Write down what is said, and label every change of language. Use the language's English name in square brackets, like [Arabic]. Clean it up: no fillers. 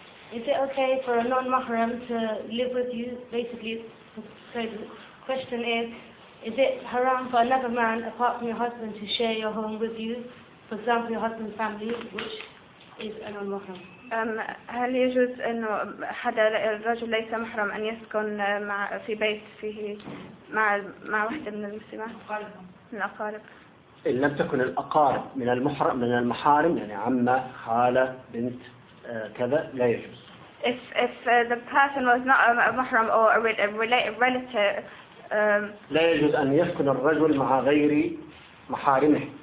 [English] Is it okay for a non-mahram to live with you? Basically, so the question is it haram for another man apart from your husband to share your home with you? For example, your husband's family, which is a non-mahram. [Arabic] هل يجوز أن حدا الرجل ليس محرم أن يسكن مع في بيت فيه مع واحدة من المسلمات؟ الأقارب. إن لم تكن الأقارب من المحرم من المحارم يعني عمة خالة بنت كذا لا يجوز. [English] If the person was not a mahram or a relative. [Arabic] لا يجوز أن يسكن الرجل مع غير محارمه.